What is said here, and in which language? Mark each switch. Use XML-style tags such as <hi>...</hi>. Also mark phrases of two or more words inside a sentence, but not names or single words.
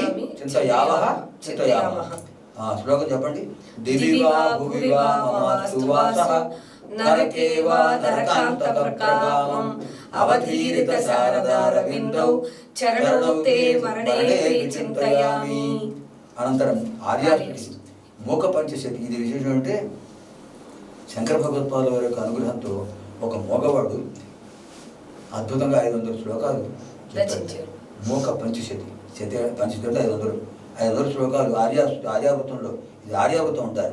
<sa>चिन्तयावः चिन्तयामः श्लोकं చెప్పండి दिवि वा भुवि वा ममास्तु वासः नरके वा नरकान्तक प्रकामम् अवधीरित शारदारविन्दौ चरणौ ते मरणे चिन्तयामि</sa> <te>అనంతరం ఆర్యాష్టి మూక పంచశతి ఇది విశేషం అంటే శంకర భగవత్పాదుల వారి యొక్క అనుగ్రహంతో ఒక మోగవాడు అద్భుతంగా 500 శ్లోకాలు రచించారు. మూక పంచశతి పంచశతి 500 శ్లోకాలు ఆర్యావృతంలో ఇది ఆర్యావృతం ఉంటారు.</te>